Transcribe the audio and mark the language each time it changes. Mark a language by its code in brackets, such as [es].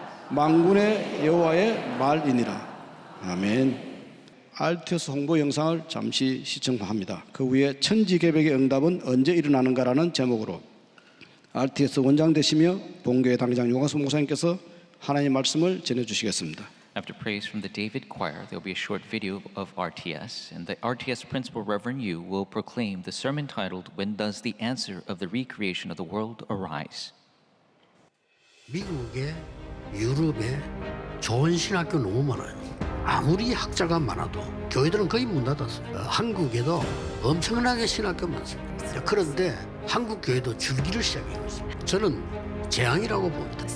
[ko] 만군의 여호와의 말이니라. 아멘. RTS 홍보 영상을 잠시 시청합니다. 그 후에 천지개벽의 응답은 언제 일어나는가라는 제목으로 RTS 원장 되시며 본교회 당장 용화수 목사님께서 하나님의 말씀을 전해주시겠습니다. [en] After praise from the David Choir, there will be a short video of RTS, and the RTS principal Reverend Yu will proclaim the sermon titled "When Does the Answer of the Recreation of the World Arise?" [ko] 미국에 유럽에 좋은 신학교 너무 많아요. 아무리 학자가 많아도 교회들은 거의 문 닫았어요. 한국에도 엄청나게 신학교 많습니다. 그런데 한국 교회도 줄기를 시작해요. 저는 재앙이라고 봅니다.